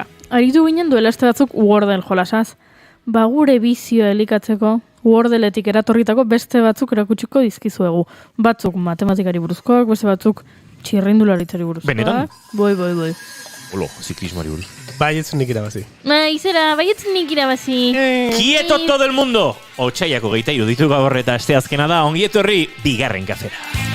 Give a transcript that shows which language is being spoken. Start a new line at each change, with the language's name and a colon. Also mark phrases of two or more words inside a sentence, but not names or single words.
Basque: Aritu ginen duela este batzuk Wordle jolasaz. Ba, gure bizio elikatzeko Wordleetik eratorritako beste batzuk erakutsiko dizkizuegu. Batzuk matematikari buruzkoak, beste batzuk txirrindularitzari buruzkoak. Benetan? Boi. Olo, ziklismoari buruz. Baietz nik irabazi. Izera, baietz nik irabazi.
Spanish: Quieto todo el mundo!
Basque: Otsaiako 23 ditu gaur eta asteazkena da, ongi etorri bigarren kafera.